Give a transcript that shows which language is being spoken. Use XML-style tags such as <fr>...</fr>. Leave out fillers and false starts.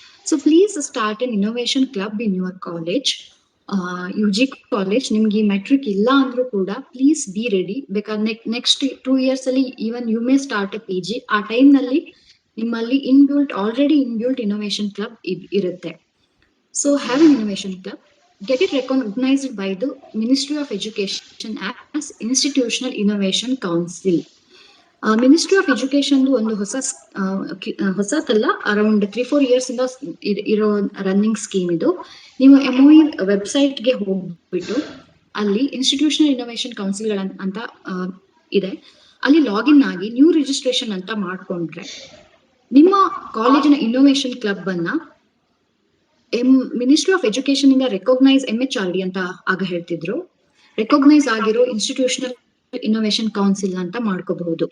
<en>So please start an innovation club in your college. UG college</en> <kn>ನಿಮ್ಗೆ ಈ metric ಇಲ್ಲ ಅಂದ್ರೂ ಕೂಡ</kn> <en>Please be ready, ಬೇಕಾದ್ರೆ next 2 years ಅಲ್ಲಿ even you may start a PG.</en> <kn>ಆ ಟೈಮ್ ನಲ್ಲಿ ನಿಮ್ಮಲ್ಲಿ ಆಲ್ರೆಡಿ ಇನ್ಬಿಲ್ಟ್ ಇನ್ನೋವೇಷನ್ ಕ್ಲಬ್ ಇರುತ್ತೆ.</kn> <en>So have an innovation club, get it recognized by the Ministry of Education as Institutional Innovation Council.</en> <kn>Ministry of Education ಒಂದು ಹೊಸತಲ್ಲ, around 3-4 years ಇಂದ ಇರೋ running scheme ಇದು. ನೀವು MOE ವೆಬ್ಸೈಟ್ಗೆ ಹೋಗ್ಬಿಟ್ಟು ಅಲ್ಲಿ ಇನ್ಸ್ಟಿಟ್ಯೂಷನಲ್ ಇನ್ನೋವೇಷನ್ ಕೌನ್ಸಿಲ್ ಅಂತ ಇದೆ, ಅಲ್ಲಿ ಲಾಗಿನ್ ಆಗಿ ನ್ಯೂ ರಿಜಿಸ್ಟ್ರೇಷನ್ ಅಂತ ಮಾಡ್ಕೊಂಡ್ರೆ ನಿಮ್ಮ ಕಾಲೇಜಿನ ಇನ್ನೋವೇಷನ್ ಕ್ಲಬ್ ಅನ್ನ ಮಿನಿಸ್ಟ್ರಿ ಆಫ್ ಎಜುಕೇಶನ್ ಇಂದ ರೆಕಾಗ್ನೈಸ್ MHRD ಅಂತ ಆಗ ಹೇಳ್ತಿದ್ರು, ರೆಕಾಗ್ನೈಸ್ ಆಗಿರೋ ಇನ್ಸ್ಟಿಟ್ಯೂಷನಲ್ ಇನ್ನೋವೇಷನ್ ಕೌನ್ಸಿಲ್ ಅಂತ ಮಾಡ್ಕೋಬಹುದು.</kn>